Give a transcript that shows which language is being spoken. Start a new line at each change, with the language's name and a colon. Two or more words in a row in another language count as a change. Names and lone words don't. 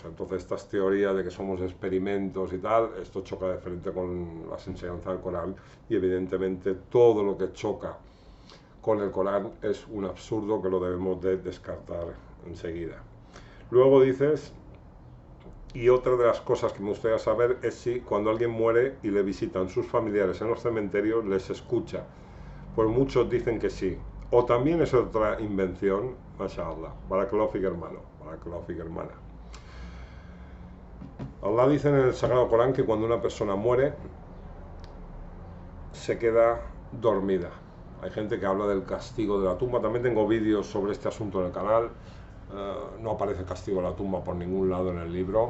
Spanish: Entonces estas teorías de que somos experimentos y tal, esto choca de frente con las enseñanzas del Corán, y evidentemente todo lo que choca con el Corán es un absurdo que lo debemos de descartar enseguida. Luego dices, y otra de las cosas que me gustaría saber es si cuando alguien muere y le visitan sus familiares en los cementerios les escucha. Pues muchos dicen que sí. O también es otra invención, mashallah.
Arabic: بارك الله فيك,
Spanish: hermano.
Arabic: بارك الله فيك,
Spanish: hermana. Allah dice en el Sagrado Corán que cuando una persona muere se queda dormida. Hay gente que habla del castigo de la tumba. También tengo vídeos sobre este asunto en el canal. No aparece castigo de la tumba por ningún lado en el libro.